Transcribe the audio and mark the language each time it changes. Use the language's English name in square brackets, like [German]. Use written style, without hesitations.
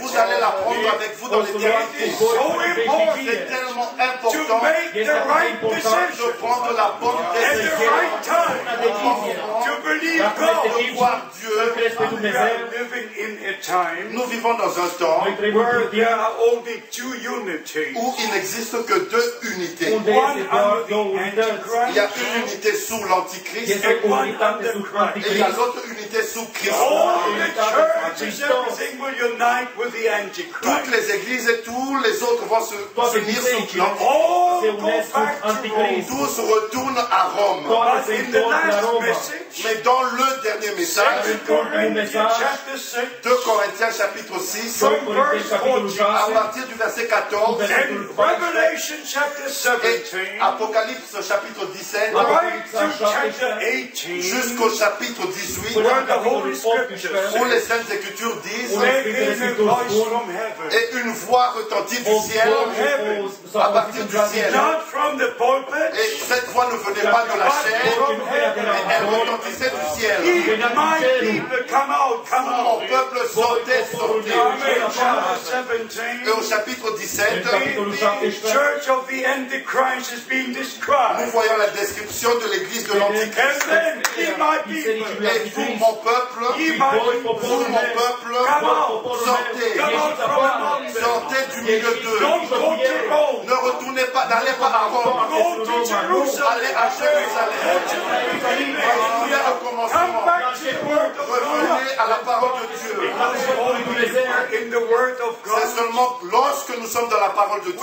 [French] vous allez la prendre avec vous dans l'éternité. [English] So important. [French] C'est tellement [English] to make the right decision [French] de prendre la bonne [English] at the [French] décision, [English] right time, to believe God. [French] de voir Dieu. [English] We are living in a time [French] Nous vivons dans un temps [English] where there are only two unities. [French] où il n'existe que deux unités. [English] One under the [French] Il y a [English] Antichrist [French] une unité sous l'Antichrist [English] and one under [French] et il y a [English] Christ. [French] l'autre unité sous Christ. [English] All the churches, everything will unite with the [French] Toutes [English] Antichrist. [French] les églises et tous les autres vont se unir sous l'Antichrist. [English] All go back to Rome. [French] Tous retournent à Rome. [English] But in the last message, [French] Mais dans le dernier message, [English] 2 Corinthians chapter 6, [French] 2 Corinthiens chapitre 6, [English] from verse 14, [French] à partir du verset 14, [English] and Revelation chapter [French] et [English] 17, [French] Apocalypse chapitre 17, [English] right to chapter 18, [French] jusqu'au chapitre 18, [English] where the Holy Scriptures [French] où les Saintes Écritures disent [English] there came a voice from heaven, [French] et une voix retentit du ciel, à partir du ciel. [English] not from the pulpit, [French] Et cette voix ne venait pas de la chair, [English] from [French] mais [English] heaven. [French] elle retentissait du ciel. [English] If my people come out, come [French] Mon [English] out. [French] peuple sortait, sortait. [English] Amen. Chapter [French] Et au [English] 17, [French] chapitre 17, [English] the church of the Antichrist is being [French] nous [English] described. [French] voyons la description de l'église de [English] And [French] l'Antichrist. [English] then, ye my people, [French] Et vous, mon peuple, [English] ye my people, [French] vous, mon peuple, [English] come out, [French] sortez, [English] come out from among them. [French] sortez du milieu d'eux. [English] Don't go to Rome. [French] Ne retournez pas, n'allez pas à Rome. [English] Go to Jerusalem. [French] Allez à Jérusalem. Revenez au [English] Come [French] commencement. [English] back to the word of God. [French] Revenez à la parole de Dieu. [English] In the word of [French] C'est [English] God, [French] seulement lorsque nous sommes dans la parole de